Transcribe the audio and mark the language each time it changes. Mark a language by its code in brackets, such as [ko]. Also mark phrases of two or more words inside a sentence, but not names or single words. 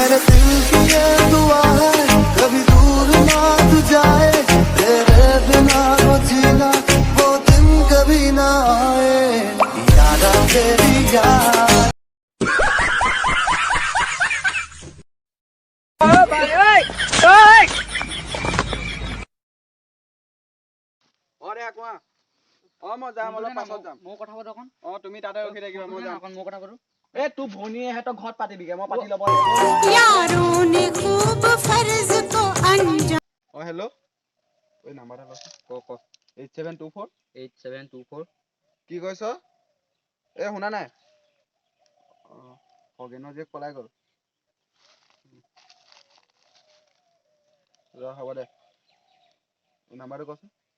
[hi] मेरे दिल की ये दुआ है कभी दूर ना तू जाए तेरे बिना वो जीना वो दिन कभी ना आए याद आ तेरी याद [as] মই যাম অলপ পাছত যাম মই কথা পাতো অকণ তুমি তাতে ৰখি থাকিবা মই যাম অকণ মই কথা পাতো তোৰ ভনীয়ে সিহঁতৰ ঘৰত পাতিবিগে মই পাতি ল'ব [hi] यारों ने खूब फर्ज को अंजाम [as] হেল্ল' এই নাম্বাৰটা লচোন ক 8724 8724 কি কৈছ শুনা নাই খগেনৰ জীয়েক পলাই গ'ল হ'ব দে নাম্বাৰটো কচোন